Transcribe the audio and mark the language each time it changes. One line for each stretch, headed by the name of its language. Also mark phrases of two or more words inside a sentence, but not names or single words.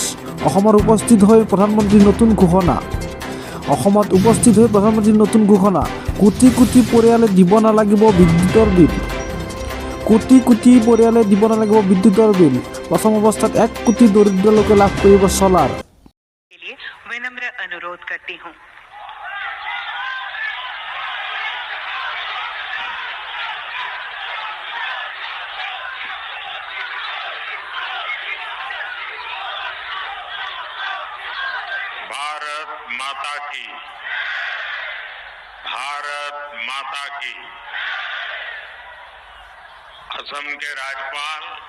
Assamese: অসমত উপস্থিত হৈ প্ৰধানমন্ত্ৰীৰ নতুন ঘোষণা। কোটি কোটি পৰিয়ালে দিব নালাগিব বিদ্যুতৰ বিল। প্ৰথম অৱস্থাত 1 কোটি দৰিদ্ৰ লোকে লাভ কৰিব ছলাৰ।
Hindi: विनम्र अनुरोध करती हूँ। भारत माता की असम के राज्यपाल